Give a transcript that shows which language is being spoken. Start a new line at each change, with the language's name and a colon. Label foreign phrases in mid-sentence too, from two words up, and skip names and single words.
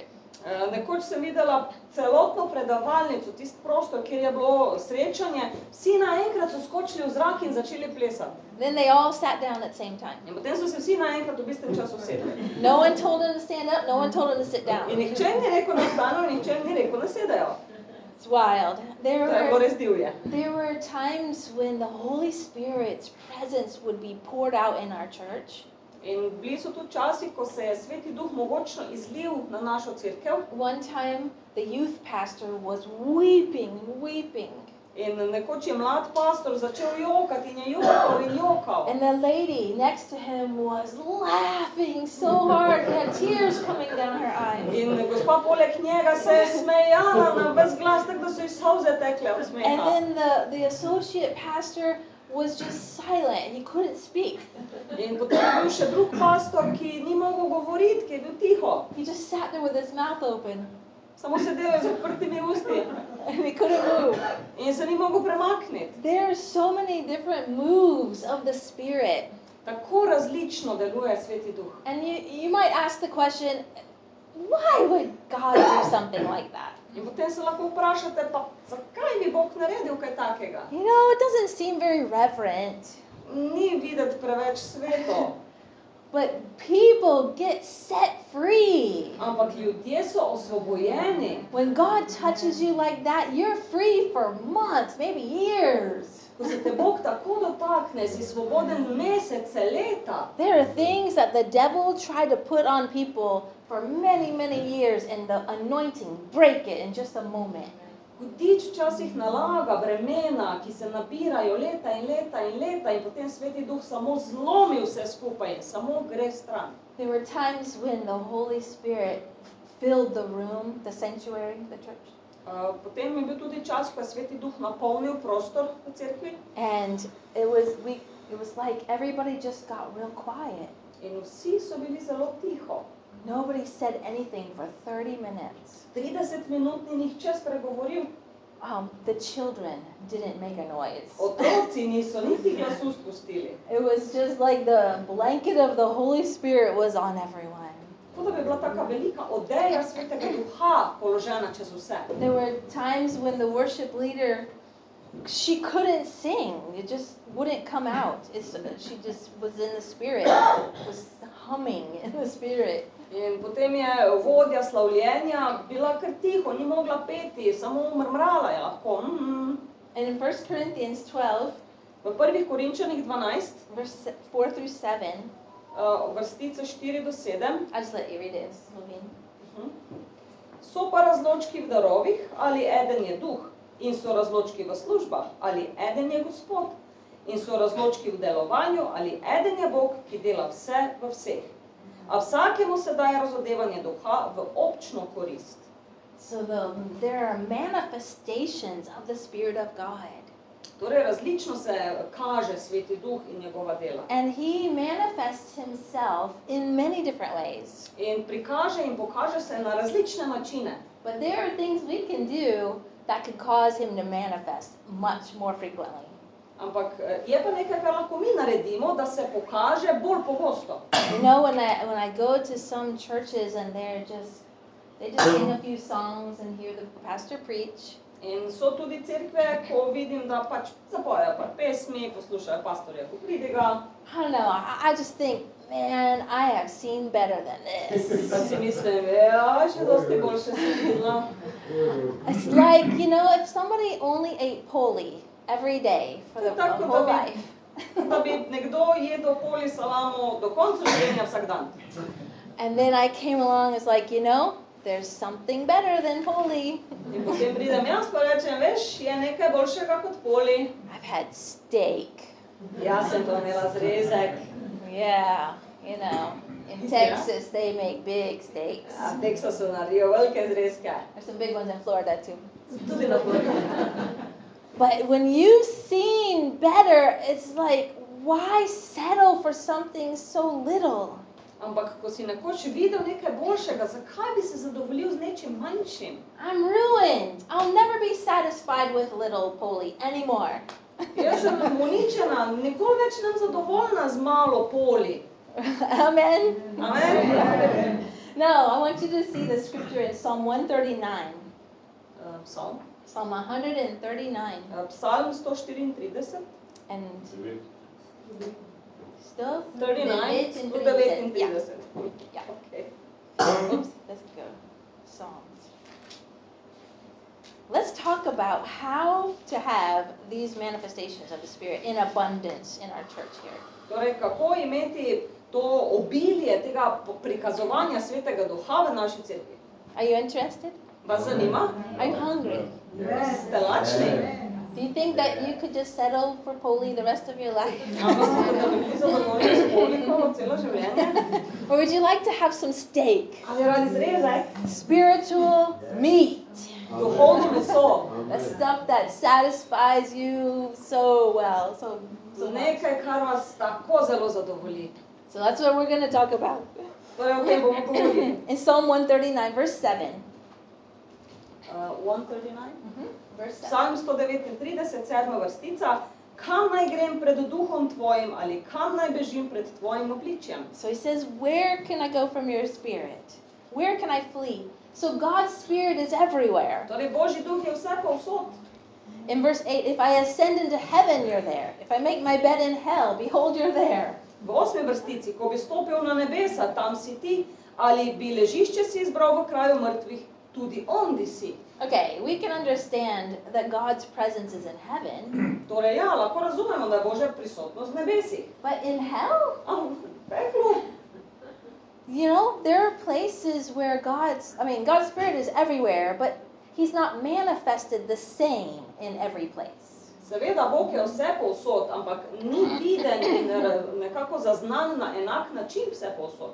Slovenian: Nekoč sem videla celotno predavalnico, tisti prostor, kjer je bilo srečanje, vsi naenkrat so skočili v zrak in začeli plesati.
English: Then they all sat down at the same time.
Slovenian: In potem so se vsi naenkrat v istem času usedli.
English: No one told them to stand up, no one told them to sit down.
Slovenian: In nihče ni rekel, da vstanejo, in nihče ni rekel, da sedejo.
English: It's wild.
Slovenian: To je bilo res divje.
English: There were times when the Holy Spirit's presence would be poured out in our church.
Slovenian: In bili so tudi časi, ko se je Sveti Duh mogočno izlil na našo cerkev.
English: One time the youth pastor was weeping.
Slovenian: In nekoč je mlad pastor začel jokati in je jokal in jokal.
English: And the lady next to him was laughing so hard, had tears coming down her eyes.
Slovenian: In gospa poleg njega se je smejala na ves glas, tako da so ji solze tekle od smeha.
English: And then the associate pastor was just silent. He couldn't speak.
Slovenian: In potem je bil še drug pastor, ki ni mogel govoriti, ki je bil tiho.
English: He just sat there with his mouth open.
Slovenian: Samo sedel je z odprtimi usti
English: And he couldn't move.
Slovenian: in se ni mogel premakniti.
English: There are so many different moves of the Spirit.
Slovenian: Tako različno deluje Sveti Duh.
English: And you might ask the question, why would God do something like that?
Slovenian: In potem se lahko vprašate, pa zakaj bi Bog naredil kaj takega?
English: You know, it doesn't seem very reverent.
Slovenian: Ni videti preveč sveto,
English: But people get set free.
Slovenian: ampak ljudje so osvobojeni.
English: When God touches you like that, you're free for months, maybe years.
Slovenian: Ko se te Bog tako dotakne, si svoboden mesece, leta.
English: There are things that the devil tried to put on people for many, many years, and the anointing break it in just a moment.
Slovenian: Hudič včasih nalaga bremena, ki se nabirajo leta in leta in leta in potem Sveti Duh samo zlomi vse skupaj in samo gre stran.
English: There were times when the Holy Spirit filled the room, the sanctuary, the church.
Slovenian: Potem je bil tudi čas, ko je Sveti Duh napolnil prostor v cerkvi
English: And it was like everybody just got real quiet.
Slovenian: in vsi so bili zelo tiho.
English: Nobody said anything for 30 minutes.
Slovenian: 30 minut ni nihče spregovoril.
English: The children didn't make a noise.
Slovenian: Otroci niso niti glasu spustili.
English: It was just like the blanket of the Holy Spirit was on everyone.
Slovenian: Kot da bi bila taka velika odeja Svetega Duha položena čez vse.
English: There were times when the worship leader, she couldn't sing. It just wouldn't come out. She just was in the Spirit, was humming in the Spirit.
Slovenian: In potem je vodja slavljenja bila kar tiho, ni mogla peti, samo mrmrala je lahko.
English: And in 1 Corinthians 12,
Slovenian: V 1. Korinčanih 12,
English: verse 4 through 7,
Slovenian: vrstice 4 do 7,
English: I'll just let you read it in Slovene.
Slovenian: so pa razločki v darovih, ali eden je duh, in so razločki v službah, ali eden je Gospod, in so razločki v delovanju, ali eden je Bog, ki dela vse v vseh. A vsakemu se daje razodevanje duha v občno korist.
English: So there are manifestations of the Spirit of God.
Slovenian: Torej različno se kaže Sveti Duh in njegova dela.
English: And he manifests himself in many different ways.
Slovenian: In prikaže in pokaže se na različne načine.
English: But there are things we can do that could cause him to manifest much more frequently.
Slovenian: Ampak je pa nekaj, kar lahko mi naredimo, da se pokaže bolj pogosto.
English: You know, when I go to some churches and they just sing a few songs and hear the pastor preach.
Slovenian: In so tudi cerkve, ko vidim, da pač zapojejo par pesmi, poslušajo pastorja, ko pridiga.
English: I don't know, I just think, man, I have seen better than this.
Slovenian: Pa si mislim, ja, še dosti boljše sem videla.
English: It's like, you know, if somebody only ate poli every day for the whole life.
Slovenian: Da bi nekdo jedel poli salamo do konca življenja vsak dan.
English: And then I came along, it's like, you know, there's something better than poli.
Slovenian: In potem pridem jaz pa rečem, veš, je nekaj boljšega kot poli.
English: I've had steak.
Slovenian: Jaz sem to imela zrezek.
English: Yeah, you know, in Texas they make big steaks.
Slovenian: A v Teksasu naredijo velike zrezke.
English: There's some big ones in Florida too.
Slovenian: Tudi na Floridi.
English: But when you've seen better, it's like, why settle for something so little?
Slovenian: Ampak, ko si nekoč videl nekaj boljšega, zakaj bi se zadovoljil z nečim manjšim?
English: I'm ruined. I'll never be satisfied with little poli anymore.
Slovenian: Jaz sem uničena, nikoli več nem zadovoljna z malo poli.
English: Amen?
Slovenian: Amen?
English: No, I want you to see the scripture in Psalm 139.
Slovenian: Psalm? Psalm 139. Psalm 134.
English: And still? 39, 139. Yeah. Okay. Oops, let's go. Psalms. Let's talk about how to have these manifestations of the Spirit in abundance in our church here.
Slovenian: Torej, kako imeti to obilje tega prikazovanja Svetega Duha v naši cerkvi?
English: Are you interested?
Slovenian: Vas zanima?
English: Are you hungry?
Slovenian: Ste lačni?
English: Do you think that you could just settle for poli the rest of your life?
Slovenian: Mislite, da bi bili zadovoljni s poliko celo življenje?
English: Or would you like to have some steak?
Slovenian: Ali radi zrezek?
English: Spiritual meat.
Slovenian: Duhovno meso.
English: The stuff that satisfies you so well. So much.
Slovenian: Nekaj, kar vas tako zelo zadovolji.
English: So that's what we're going to talk about.
Slovenian: Torej, o tem bomo govorili.
English: In Psalm 139, verse 7. 139? Verse 7.
Slovenian: Psalm 139, 7. vrstica. Kam naj grem pred duhom tvojim ali kam naj bežim pred tvojim obličjem?
English: So he says, where can I go from your spirit? Where can I flee? So God's spirit is everywhere.
Slovenian: Torej, Božji duh je vse povsod.
English: In verse 8, if I ascend into heaven, you're there. If I make my bed in hell, behold, you're there.
Slovenian: V 8. vrstici, ko bi stopil na nebesa, tam si ti, ali bi ležišče si izbral v kraju mrtvih, tudi ondi si.
English: Okay, we can understand that God's presence is in heaven.
Slovenian: Torej, ja, lahko razumemo, da je Božja prisotnost v nebesih.
English: But in hell?
Slovenian: V peklu.
English: You know, there are places where God's Spirit is everywhere, but He's not manifested the same in every place.
Slovenian: Seveda, Bog je vse povsod, ampak ni viden in nekako zaznan na enak način vse povsod.